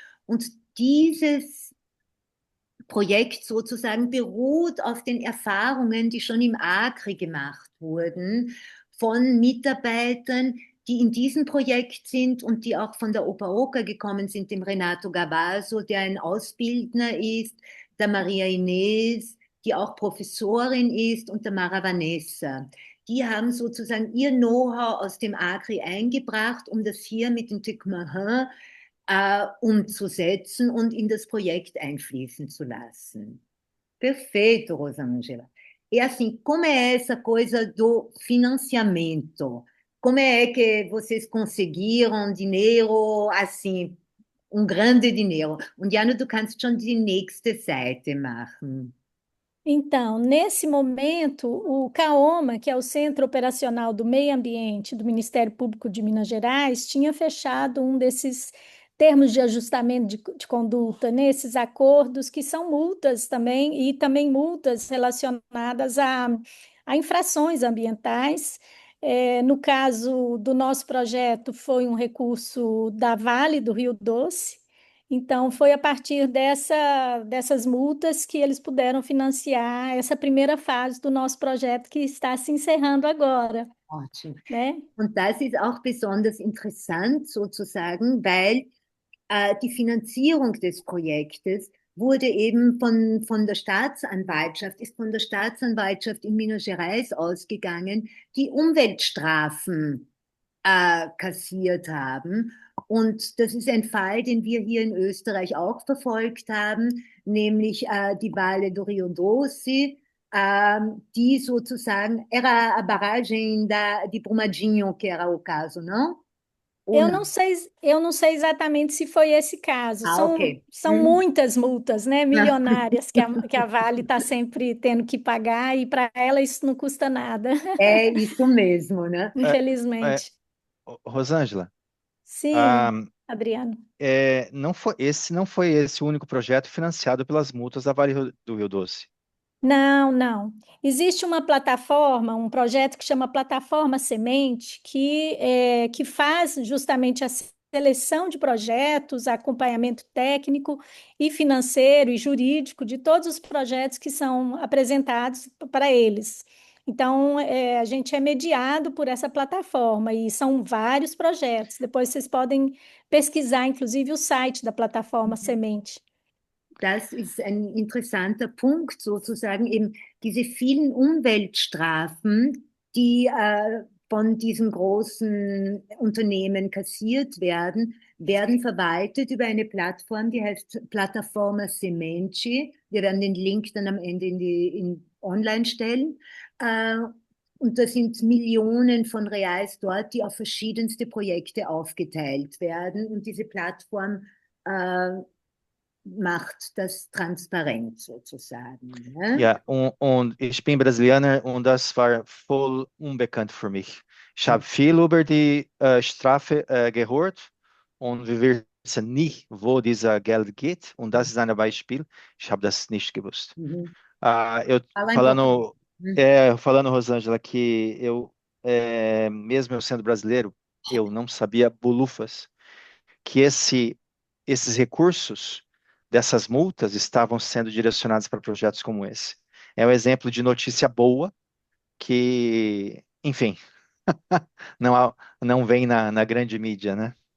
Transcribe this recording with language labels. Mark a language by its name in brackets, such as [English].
[German] Und dieses Projekt sozusagen beruht auf den Erfahrungen, die schon im Agri gemacht wurden, von Mitarbeitern, die in diesem Projekt sind und die auch von der Opa Oca gekommen sind, dem Renato Gavaso, der ein Ausbildner ist, der Maria Inés, die auch Professorin ist, und der Mara Vanessa. Die haben sozusagen ihr Know-how aus dem Agri eingebracht, um das hier mit dem Tecmarin umzusetzen und in das Projekt einfließen zu lassen. [Portuguese] Perfeito, Rosângela. E assim, como é essa coisa do financiamento? Como é que vocês conseguiram dinheiro, assim, grande dinheiro? [German] Und Jana, du kannst schon die nächste Seite machen. [Portuguese] Então, nesse momento, o CAOMA, que é o Centro Operacional do Meio Ambiente do Ministério Público de Minas Gerais, tinha fechado um desses termos de ajustamento de conduta nesses acordos, que são multas também, e também multas relacionadas a infrações ambientais. No caso do nosso projeto, foi um recurso da Vale do Rio Doce. Então, foi a partir dessas multas que eles puderam financiar essa primeira fase do nosso projeto, que está se encerrando agora, Ótimo. né? [German] Und das ist auch besonders interessant sozusagen, weil die Finanzierung des Projektes wurde eben von der Staatsanwaltschaft, ist von der Staatsanwaltschaft in Minas Gerais ausgegangen, die Umweltstrafen kassiert haben. Und das ist ein Fall, den wir hier in Österreich auch verfolgt haben, nämlich die Vale do Rio Doce, die sozusagen, [Portuguese] era a barragem de Brumadinho, que era o caso, não? Ou Eu não? eu não sei exatamente se foi esse caso. Ok. São muitas multas, né, milionárias que a Vale está sempre tendo que pagar, e para ela isso não custa nada, É isso mesmo, né? É, é, infelizmente. Rosângela, ah, Sim, Adriano. esse não foi esse o único projeto financiado pelas multas da Vale do Rio Doce. Não, não. Existe uma plataforma, um projeto que chama Plataforma Semente, que faz justamente a seleção de projetos, acompanhamento técnico e financeiro e jurídico de todos os projetos que são apresentados para eles. Então, a gente é mediado por essa plataforma e são vários projetos. Depois vocês podem pesquisar, inclusive, o site da Plataforma Semente. [German] Das ist ein interessanter Punkt, sozusagen eben diese vielen Umweltstrafen, die von diesen großen Unternehmen kassiert werden, werden verwaltet über eine Plattform, die heißt Plataforma Semente. Wir werden den Link dann am Ende online stellen. Und da sind Millionen von Reals dort, die auf verschiedenste Projekte aufgeteilt werden. Und diese Plattform macht das transparent sozusagen. Ne? Ja, und ich bin Brasilianer und das war voll unbekannt für mich. Ich habe viel über die Strafe gehört und wir wissen nicht, wo dieser Geld geht. Und das ist ein Beispiel. Ich habe das nicht gewusst. Mhm. [Portuguese] Eu Fala em falando, português. falando, Rosângela, que mesmo eu sendo brasileiro, eu não sabia bolufas que esses recursos dessas multas estavam sendo direcionados para projetos como esse. É um exemplo de notícia boa que, enfim, não vem na grande mídia, né?